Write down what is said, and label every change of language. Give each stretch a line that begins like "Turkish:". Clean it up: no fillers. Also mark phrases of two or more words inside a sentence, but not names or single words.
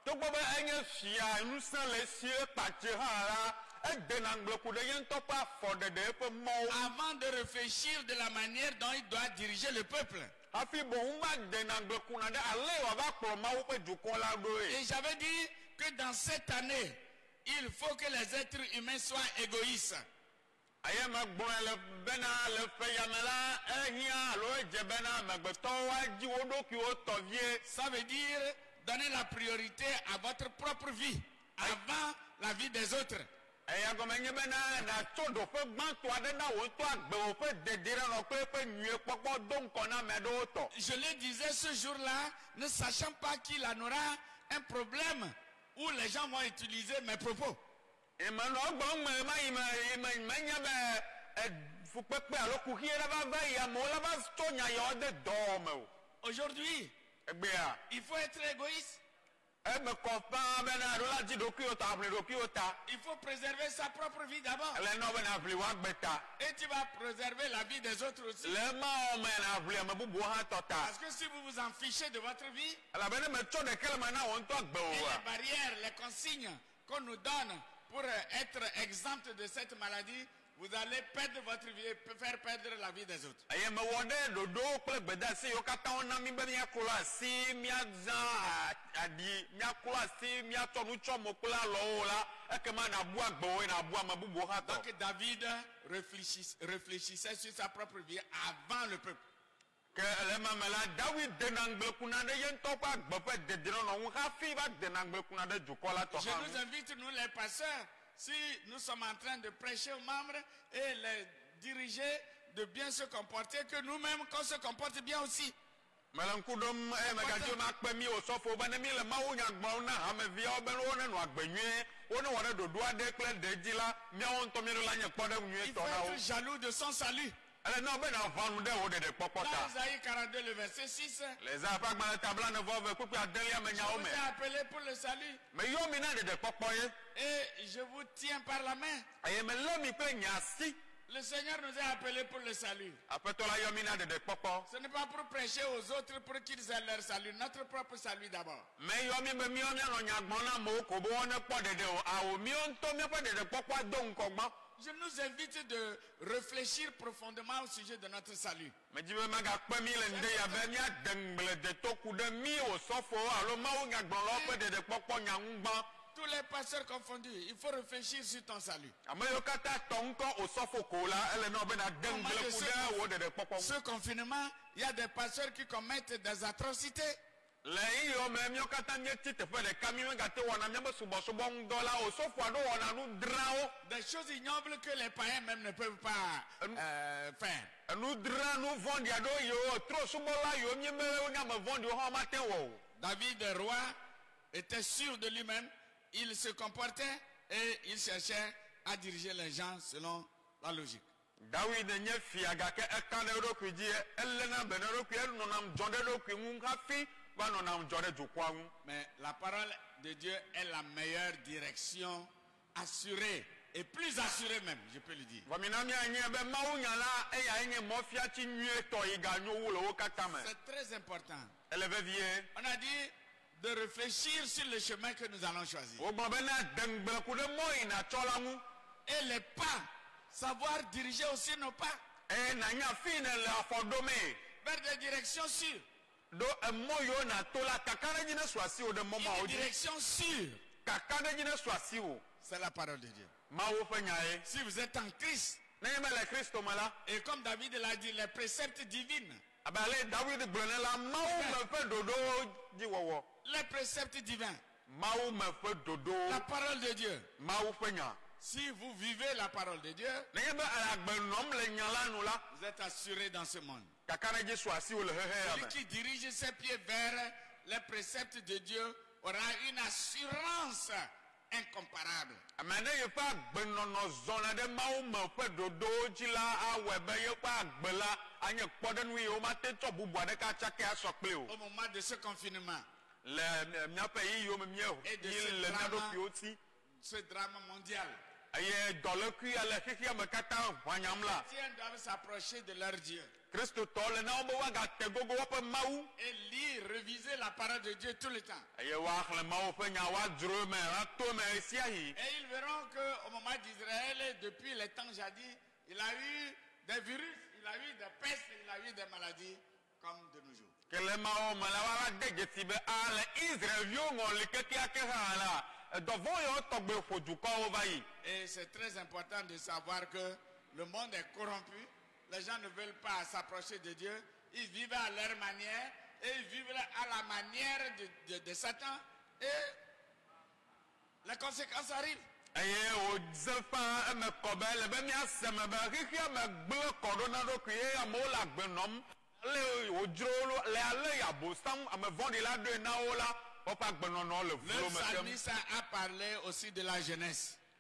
French: Avant de réfléchir de la manière dont il doit diriger le peuple. Et j'avais dit que dans cette année, il faut que les êtres humains soient égoïstes.
Ewe: aye me gbɔn le bena le feyamela ehia alo edze bena megbetɔwo adzi wo ɖokuiwo tɔvie.
French: Ça veut dire donner la priorité à votre propre vie avant la vie des autres.
Ewe: Eya gɔme nye bena natso ɖoƒe gbãtɔ aɖe na wò ŋutɔ agbewo ƒe dediɖenɔ kple eƒe nyuie kpɔkpɔ do ŋkɔ na ame aɖewo tɔ.
French: Je le disais ce jour-là, ne sachant pas qu'il en aura un problème où les gens vont utiliser mes propos.
Ewe: Emenɔ gbɔn me ma yi me nye be fukpekpe alo kuxi ɖe va va yi amewo la va tso nya yawo de dɔ me o.
French: Aujourd'hui,
Ewe: Egbea.
French: il faut être égoïste.
Ewe: Eme kɔ fãa bena ɖo la dzi ɖokuiwo ta aʋli ɖokuiwo ta.
French: Il faut préserver sa propre vie d'abord.
Ewe: Ele nɔ bena aʋli woagbe ta.
French: Et tu vas préserver la vie des autres aussi.
Ewe: Le mawɔ me na aʋli ame bubuwo hã tɔ ta.
French: Parce que si vous vous en fichez de votre vie,
Ewe: Elabena metsɔ ɖeke le me na wò ŋutɔ agbe
French: et
Ewe: o
French: les
Ewe: wa.
French: barrières, les consignes qu'on nous donne pour être exempt de cette maladie, vous allez perdre votre vie et faire perdre la vie des autres.
Ewe: Eye mewɔ ɖe ɖoɖowo kple gbedeasi yiwo katã wona mi be míaklo asi, míazã aɖi, míaklo asi, míatsɔ nu tsɔ mo kple alɔwo la, ekema nabu agbewo nabu ame bubuwo hã tɔ.
French: Donc David réfléchissait sur sa propre vie avant le peuple.
Ewe: Ke le mame la David dena ŋgblẽkuna ɖe ye ŋutɔ ƒe agbe ƒe dedienɔnɔ ŋu hafi va dena ŋgblẽkuna ɖe dukɔ la tɔ
French: Je
Ewe: hã
French: nous
Ewe: ŋu.
French: invite, nous les pasteurs, si nous sommes en train de prêcher aux membres et les diriger de bien se comporter, que nous-mêmes qu'on se comporte bien aussi.
Ewe: Mele ŋku ɖom eye megadzo makpe mi wòsɔfo be ne mi le mawunya gblɔm na hameviawo be wonenɔ agbe nyuie, wonewɔ ɖe ɖoɖo aɖe kple ɖe dzi la, míawo ŋutɔ míeɖo la nye kpɔɖeŋu
French: Il
Ewe: nyuietɔ
French: faut
Ewe: na wo.
French: être jaloux de son salut.
Ewe: Ele na be nava nu ɖe wò ɖeɖekpɔkpɔ
French: Dans
Ewe: ta.
French: Isaïe 42, le verset 6,
Ewe: Le Ezaya ƒe agbalẽ ta 49 kpekpe adelia me
French: je
Ewe: nyawo
French: vous
Ewe: me.
French: ai appelé pour le salut
Ewe: Meyɔ mi na ɖeɖekpɔkpɔ ye.
French: et je vous tiens par la main.
Ewe: Eye melé mi kple nye asi.
French: Le Seigneur nous a appelés pour le salut.
Ewe: Aƒetɔ la yɔ mi na ɖeɖekpɔkpɔ.
French: Ce n'est pas pour prêcher aux autres pour qu'ils aient leur salut, notre propre salut d'abord.
Ewe: Meyɔ mi be míawo míanɔ nya gblɔm na amewo ko be woanekpɔ ɖeɖe o. Awo míawo ŋutɔ míaƒe ɖeɖekpɔkpɔa do ŋkɔ gbã.
French: Je nous invite de réfléchir profondément au sujet de notre salut.
Ewe: Medzi be megakpe mi le ŋde ya be míade ŋgble de toku ɖe mi wòsɔfowo alo mawunyagblɔlawo ƒe ɖeɖekpɔkpɔ nya ŋu gbã.
French: Tous les pasteurs confondus, il faut réfléchir sur ton salut.
Ewe: Ame yiwo katã tɔ ŋkɔ wòsɔfo ko la, ele nɔ be nade ŋgble ku ɖe wò ɖeɖekpɔkpɔ ŋu.
French: Ce confinement, il y a des pasteurs qui commettent des atrocités.
Ewe: Le yiwo me míawo katã míetsi teƒe ɖeka mi megate wɔna míaƒe subɔsubɔ ŋu dɔ la o sɔfo aɖewo wɔna nu drawo.
French: Des choses ignobles que les païens même ne peuvent pas faire.
Ewe: Enu dra nu vɔ̃ɖi aɖewo yiwo tro subɔla yiwo míeme wonye ame vɔ̃ɖiwo hã womate wɔ o.
French: David, le roi, était sûr de lui-même. Il se comportait et il cherchait à diriger les gens selon la logique.
Ewe: David nye fia gake eka ɖe eɖokui dzi elena be ne eɖokui enɔnam dzɔ ɖe eɖokui ŋu hafi va nɔnam dzɔ ɖe dukɔa ŋu.
French: Mais la parole de Dieu est la meilleure direction, assurée et plus assurée même, je peux le dire.
Ewe: Vɔmina mianye be mawunya la eya nye mɔfiatsi nyuietɔ yi ganyo wu le wo katã me.
French: C'est très important.
Ewe: Ele vevie.
French: On a dit de réfléchir sur le chemin que nous allons choisir.
Ewe: Wogbɔ be na de ŋgble ku ɖe mɔ yina tsɔ la ŋu.
French: Et les pas, savoir diriger aussi nos pas
Ewe: Eye nanya fi ne le afɔ ɖomee.
French: vers des directions sûres.
Ewe: Ɖo emɔ yiwo nato la kaka ɖe dzi ne su asi wo ɖe mɔmawo
French: Une
Ewe: dzi.
French: direction sûre,
Ewe: Kaka ɖe dzi ne su asi wo.
French: c'est la parole de Dieu.
Ewe: Mawu ƒe nya ye.
French: Si vous êtes en Christ,
Ewe: Ne nye le Kristo me la.
French: et comme David l'a dit, les préceptes divines,
Ewe: Abe ale David gblɔ ne la Mawu me ƒe ɖoɖowo dzi wɔwɔ.
French: les préceptes divins,
Ewe: Mawu me ƒe
French: la
Ewe: ɖoɖowo.
French: parole de Dieu.
Ewe: Mawu ƒe nya.
French: Si vous vivez la parole de Dieu,
Ewe: Nenye be agbe nɔm le nya la nu la.
French: vous êtes assuré dans ce monde.
Ewe: Kaka ɖe dzi su asi wo le xexe ya
French: Celui
Ewe: me.
French: qui dirige ses pieds vers les préceptes de Dieu aura une assurance incomparable.
Ewe: Ame ɖe yeƒe agbenɔnɔ zɔna ɖe Mawu me ƒe ɖoɖowo dzi la awɔe be yeƒe agbe la anye kpɔɖeŋu yi womate tsɔ bubu aɖeke atsake asɔ kpli o.
French: Au moment de ce confinement,
Ewe: Le míaƒe yiyiwo me míeyi le mía ɖokuiwo si.
French: ce drame mondial,
Ewe: Eye dɔlekui ale xexea me katã ʋanyam la.
French: les chrétiens doivent s'approcher de leur Dieu
Ewe: Kristotɔwo le na wo be woagate gogo woƒe Mawu.
French: et lire, réviser la parole de Dieu tout le temps.
Ewe: Eye woaxlẽ Mawu ƒe nya woadzro me ato me sia yi.
French: Et ils verront qu'au moment d'Israël, depuis les temps jadis, il a eu des virus, il a eu des pestes, il a eu des maladies comme de nos jours.
Ewe: Ke le Mawu me la woava de dzesi be ale Israelviwo ŋɔli kekeake hã la. Dɔvɔ̃ yewo tɔgbe ƒo dukɔwo va yi.
French: Et c'est très important de savoir que le monde est corrompu, les gens ne veulent pas s'approcher de Dieu, ils vivent à leur manière, et ils vivent à la manière de Satan, et les conséquences arrivent. Le psalmiste a parlé aussi de la jeunesse.